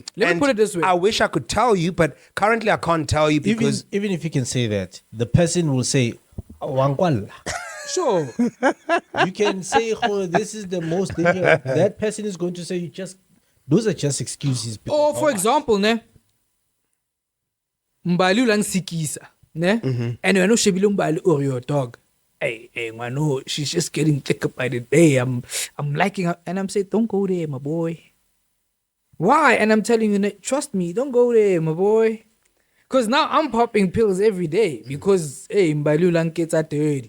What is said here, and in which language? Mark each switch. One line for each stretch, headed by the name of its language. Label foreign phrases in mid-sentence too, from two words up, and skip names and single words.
English: Let me put it this way. I wish I could tell you, but currently I can't tell you because even if you can say that, the person will say, Wangwala. Sure. You can say, oh, this is the most dangerous. That person is going to say, those are just excuses. Or for example, ne, Mbalu lang sikisa, ne, and when shebile Mbalu or your dog, hey, mano, she's just getting thick up by the day. I'm liking her, and I'm saying, don't go there, my boy. Why? And I'm telling you, trust me, don't go there, my boy. Because now I'm popping pills every day because hey, Mbalu lang gets at 30.